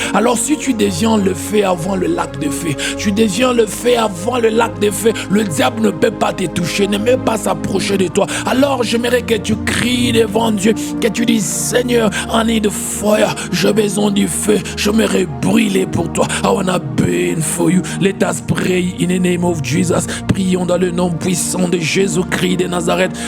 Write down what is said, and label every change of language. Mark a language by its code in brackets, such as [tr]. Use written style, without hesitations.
[fr] Alors si tu deviens le feu avant le lac de feu, tu deviens le feu avant le lac de feu, le diable ne peut pas te toucher, ne peut pas s'approcher de toi. Alors j'aimerais que tu cries devant Dieu, que tu dis, Seigneur, [en] I need fire, [fr] j'ai besoin du feu, je m'aimerais brûler pour toi. [en] I wanna burn for you. Let us pray in the name of Jesus. [fr] Prions dans le nom puissant de Jésus-Christ de Nazareth.